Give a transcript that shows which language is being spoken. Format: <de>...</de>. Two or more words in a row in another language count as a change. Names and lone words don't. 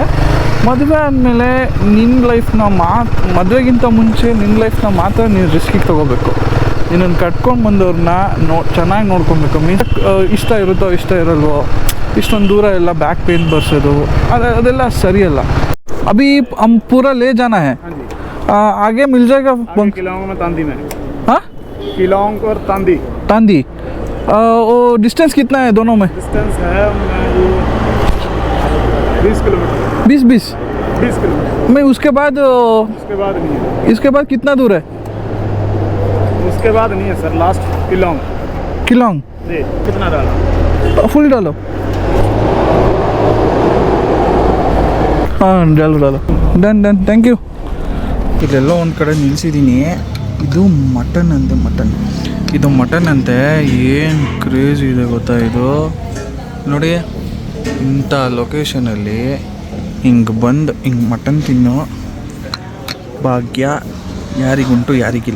<kn>ಮದುವೆ ಆದಮೇಲೆ ನಿನ್ನ ಲೈಫ್ನ ಮದುವೆಗಿಂತ ಮುಂಚೆ ನಿನ್ನ ಲೈಫ್ನ ಮಾತ್ರ ನೀನು ರಿಸ್ಕಿಗೆ ತೊಗೋಬೇಕು. ನಿನ್ನನ್ನು ಕಟ್ಕೊಂಡು ಬಂದವ್ರನ್ನ ಚೆನ್ನಾಗಿ ನೋಡ್ಕೊಬೇಕು. ಮೀನ್ಸ್ ಇಷ್ಟ ಇರುತ್ತೋ ಇಷ್ಟ ಇರಲ್ವೋ, ಇಷ್ಟೊಂದು ದೂರ ಎಲ್ಲ</kn> <en>back pain</en> <kn>ಬರ್ಸೋದು ಅದೆಲ್ಲ ಸರಿಯಲ್ಲ.</kn> <hi>अभी हम पूरा ले जाना है. आगे मिल जाएगा. किलांग में तांदी में. हाँ किलांग और तांदी वो डिस्टेंस कितना है दोनों में? डिस्टेंस है 20 किलोमीटर. 20 किलोमीटर. मैं उसके बाद नहीं है. इसके बाद कितना दूर है? उसके बाद नहीं है सर, लास्ट किलांग. जी कितना डाला? फुल डालो. हां डालो</hi> <en>done thank you.</en> <kn>ಇದೆಲ್ಲ ಒಂದು ಕಡೆ ನಿಲ್ಲಿಸಿದ್ದೀನಿ. ಇದು ಮಟನ್ ಅಂತೆ. ಏನು ಕ್ರೇಜ್ ಇದೆ ಗೊತ್ತಾ ಇದು? ನೋಡಿ, ಇಂಥ ಲೊಕೇಶನಲ್ಲಿ ಹಿಂಗೆ ಬಂದು ಹಿಂಗೆ ಮಟನ್ ತಿನ್ನೋ ಭಾಗ್ಯ ಯಾರಿಗುಂಟು ಯಾರಿಗಿಲ್ಲ.</kn>